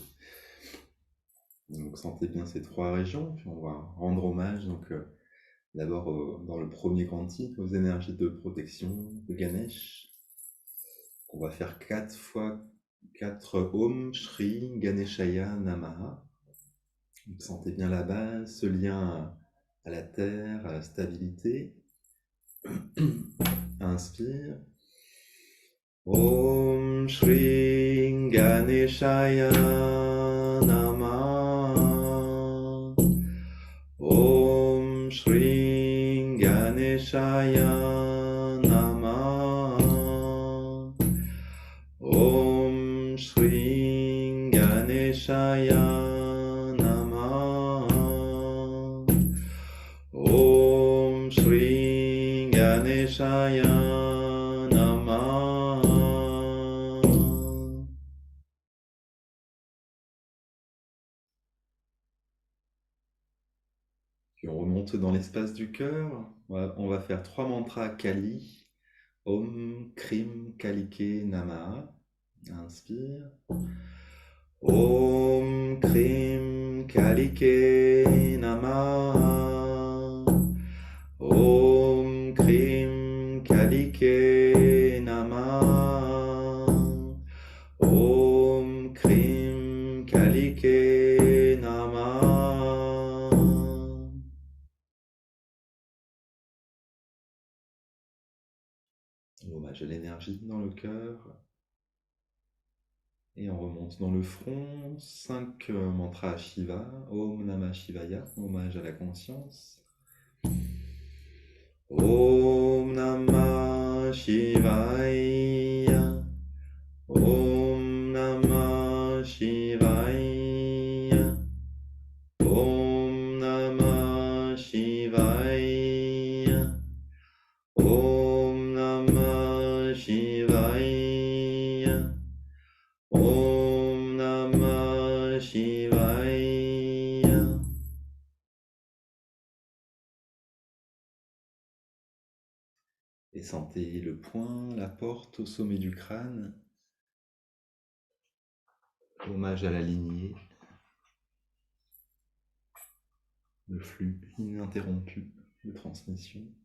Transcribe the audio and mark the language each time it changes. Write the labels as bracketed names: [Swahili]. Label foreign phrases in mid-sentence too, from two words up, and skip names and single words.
[French] Donc sentez bien ces trois régions, puis on va rendre hommage donc d'abord dans le premier quantique aux énergies de protection de Ganesh. On va faire 4 fois 4 [Sanskrit] ॐ श्री गणेशाय नमः. [French] Donc, sentez bien la base, ce lien à la terre, à la stabilité. Inspire. [Sanskrit] ॐ श्री गणेशाय नमः. ॐ श्री गणेशाय नमः. गणेशाय नमः. ॐ श्री गणेशाय नमः. [French] Puis on remonte dans l'espace du cœur. On va faire 3 mantras Kali. [Sanskrit] ॐ क्रीं कालिके नमः. Inspire. ॐ क्रीं कालिके नमः. ॐ क्रीं कालिके नमः. ॐ क्रीं कालिके नमः. [French] Hommage à l'énergie dans le cœur. Et on remonte dans le front. 5 mantras à Shiva. [Sanskrit] ॐ नमः शिवाय, [French] hommage à la conscience. [Sanskrit] ॐ नमः शिवाय. ॐ नमः शिवाय. ॐ नमः शिवाय. ॐ नमः शिवाय. ॐ नमः शिवाय. [French] Et sentez le poing, la porte au sommet du crâne. Hommage à la lignée. Le flux ininterrompu de transmission.